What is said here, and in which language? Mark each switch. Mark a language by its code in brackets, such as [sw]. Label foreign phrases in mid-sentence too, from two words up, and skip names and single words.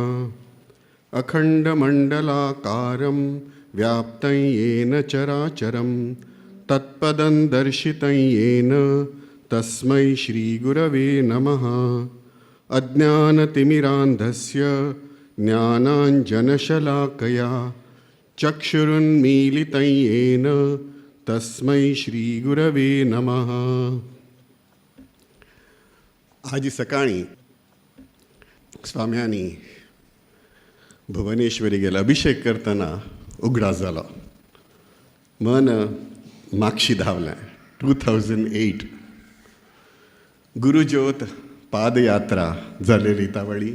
[sa] अखंडमंडलाकारं व्याप्तं येन चराचरं तत्पदं दर्शितं येन तस्मै श्री गुरवे नमः. अज्ञानतिमिरान्धस्य ज्ञानाञ्जनशलाकया चक्षुरुन्मीलितं येन तस्मै श्री गुरवे नमः. [kok] आज सकाळी स्वाम्यांनी भुवनेश्वरीगेला अभिषेक करतना उगडास जालो. मन मागशी धांवलें. 2008 गुरुज्योत पादयात्रा जालेली तावळी.